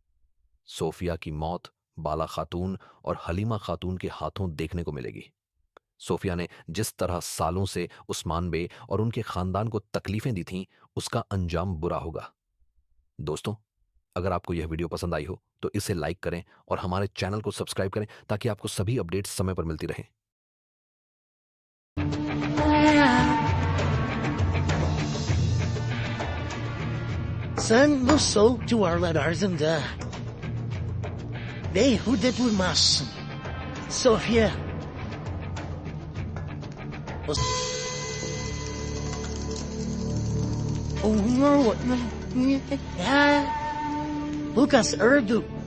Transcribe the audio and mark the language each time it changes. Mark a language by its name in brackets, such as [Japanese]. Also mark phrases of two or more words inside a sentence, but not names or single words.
[Hindi] सोफिया की मौत बाला खातून और हलीमा खातून के हाथों देखने को मिलेगी। सोफिया ने जिस तरह सालों से उस्मान बे और उनके खानदान को तकलीफें दी थीं, उसका अंजाम बुरा होगा। दोस्तों, अगर आपको यह वीडियो पसंद आई हो तो इसे लाइक करें और हमारे चैनल को सब्सक्राइब करें ताकि आपको सभी अपडेट्स समय पर मिलती रहें। [Turkish] Sen bu soğuk duvarlar ardında beyhude durmazsın. Sofya. Lucas öldü.